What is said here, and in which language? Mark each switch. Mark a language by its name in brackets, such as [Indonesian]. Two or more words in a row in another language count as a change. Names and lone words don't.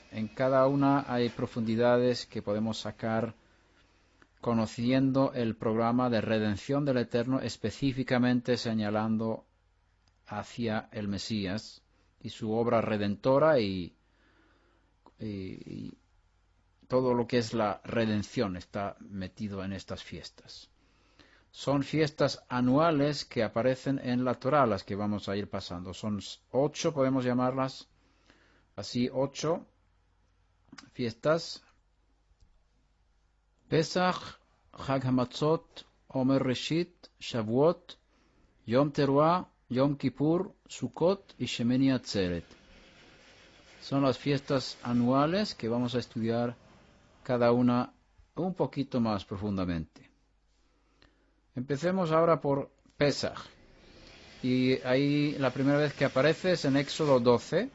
[Spanish] En cada una hay profundidades que podemos sacar conociendo el programa de redención del Eterno, específicamente señalando hacia el Mesías y su obra redentora y todo lo que es la redención está metido en estas fiestas. Son fiestas anuales que aparecen en la Torá, las que vamos a ir pasando. Son 8, podemos llamarlas así, 8 fiestas. Pesach, Chag HaMatzot, Omer Reshit, Shavuot, Yom Teruah, Yom Kippur, Sukkot y Shemini Atzeret. Son las fiestas anuales que vamos a estudiar cada una un poquito más profundamente. Empecemos ahora por Pesach. Y ahí la primera vez que aparece es en Éxodo 12.